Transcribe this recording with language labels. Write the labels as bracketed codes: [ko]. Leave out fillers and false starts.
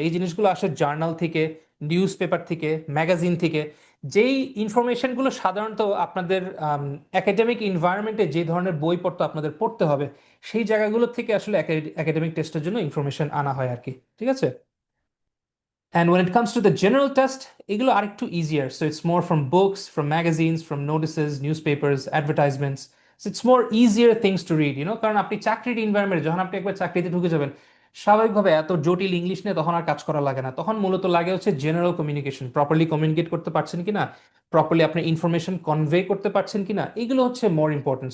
[bn] এই জিনিসগুলো আসে জার্নাল থেকে, নিউজ পেপার থেকে, ম্যাগাজিন থেকে। যেই ইনফরমেশনগুলো সাধারণত আপনাদের একাডেমিক এনভায়রনমেন্টে যে ধরনের বইপত্র আপনাদের পড়তে হবে, সেই জায়গাগুলো থেকে আসলে একাডেমিক টেস্টের জন্য ইনফরমেশন আনা হয় আর কি, ঠিক আছে? [en] And when it comes to the general test, [bn] এগুলো আরেকটু [en] easier. So it's more from books, from magazines, from notices, newspapers, advertisements. So it's more easier things to read, [bn] কারণ আপনি চাকরির এনভায়রনমেন্টে যখন আপনি একবার চাকরিতে ঢুকে যাবেন, স্বাভাবিকভাবে এত জটিল ইংলিশ নিয়ে তখন আর কাজ করা লাগে না। তখন মূলত লাগে হচ্ছে জেনারেল কমিউনিকেশন, প্রপারলি কমিউনিকেট করতে পারছেন কিনা, প্রপারলি আপনি ইনফরমেশন কনভে করতে পারছেন কিনা, এগুলো হচ্ছে মোর ইম্পর্টেন্ট।